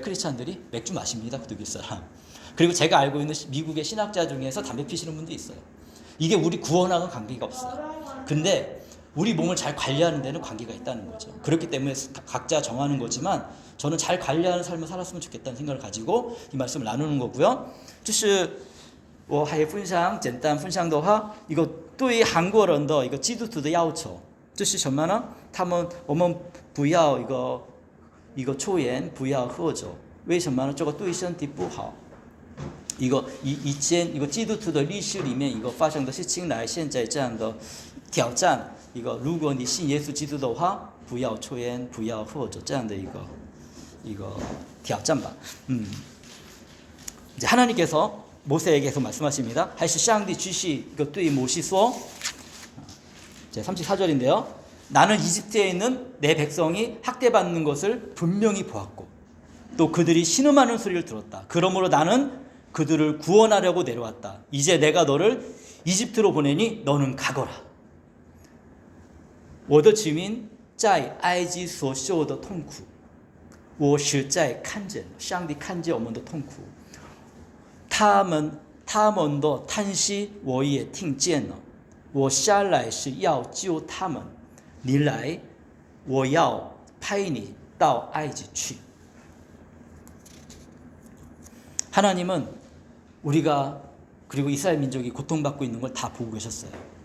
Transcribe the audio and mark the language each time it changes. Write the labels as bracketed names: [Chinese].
[Korean] 크리스찬들이 맥주 마십니다. 독일 사람. 그리고 제가 알고 있는 미국의 신학자 중에서 담배 피시는 분도 있어요. 이게 우리 구원하고는 관계가 없어요. 근데 우리 몸을 잘 관리하는 데는 관계가 있다는 거죠. 그렇기 때문에 각자 정하는 거지만 저는 잘 관리하는 삶을 살았으면 좋겠다는 생각을 가지고 이 말씀을 나누는 거고요. [Chinese] 我还分享简单分享的话，一个对于韩国人的一个基督徒的要求，这是什么呢？我们不要一个抽烟，不要喝酒，为什么呢？这个对身体不好。以前一个基督徒的历史里面一个发生的事情来，现在这样的挑战，如果你信耶稣基督的话，不要抽烟，不要喝酒，这样的一个挑战吧。 [Korean] 이제 하나님께서 모세에게 계속 말씀하십니다. [Chinese] 还是上帝继续对摩西说 [Korean] 34절인데요. 나는 이집트에 있는 내 백성이 학대받는 것을 분명히 보았고 또 그들이 신음하는 소리를 들었다. 그러므로 나는 그들을 구원하려고 내려왔다. 이제 내가 너를 이집트로 보내니 너는 가거라. [Chinese] 我的子民在埃及所受的痛苦我实在看见上帝看见我们的痛苦他们的叹息我也听见了我下来是要救他们你来我要派你到埃及去 [Korean] 하나님은 우리가 그리고 이스라엘 민족이 고통받고 있는 걸 다 보고 계셨어요.